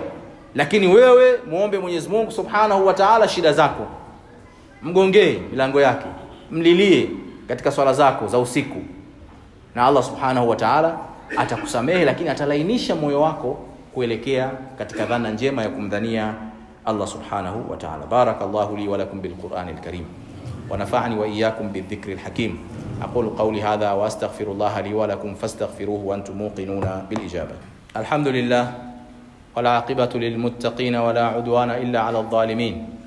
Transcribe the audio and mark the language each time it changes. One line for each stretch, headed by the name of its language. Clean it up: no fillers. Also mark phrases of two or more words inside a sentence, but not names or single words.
Swahili: Lakini wewe muombe Mwenyezi Mungu
Arabic: سبحانه وتعالى
Swahili: shida zako, mgongee milango yake, mlilie katika swala zako za usiku, na Allah
Arabic: سبحانه وتعالى
Swahili: atakusamehe, lakini atalainisha moyo wako kuelekea katika dhana njema ya kumdhania Allah
Arabic: سبحانه وتعالى. بارك الله لي ولكم بالقرآن الكريم ونفعني وإياكم بالذكر الحكيم. أقول قولي هذا وأستغفر الله لي ولكم فاستغفروه وأنتم موقنون بالإجابة. الحمد لله والعاقبة للمتقين ولا عدوان إلا على الظالمين.